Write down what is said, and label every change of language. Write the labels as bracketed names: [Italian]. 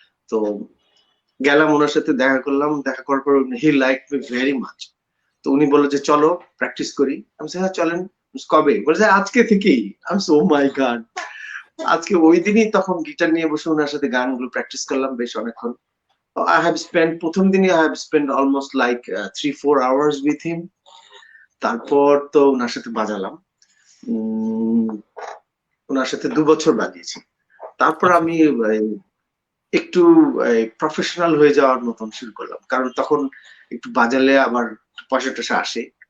[Bangla] তো গেলাম ওনার সাথে, দেখা করলাম। দেখা করার পর [English] He like me very much. [Bangla] তো উনি বললো যে চলো প্র্যাকটিস করি। আমি হ্যাঁ চলেন। কবে? বলছে আজকে থেকেই। আমি [English] oh my god, [Bangla] আজকে ওই দিনই তখন গিটার নিয়ে বসে ওনার সাথে গানগুলো প্র্যাকটিস করলাম বেশ অনেকক্ষণ। [English] I have spent [Bangla] প্রথম দিনই [English] I have spent almost like 3-4 hours with him. [Bangla] তারপর তো ওনার সাথে বাজালাম, ওনার সাথে 2 বছর বাজিয়েছি। তারপর আমি একটু প্রফেশনাল হয়ে যাওয়ার মতন শুরু করলাম, কারণ তখন একটু বাজালে আবার পয়সা টয়সা আসে।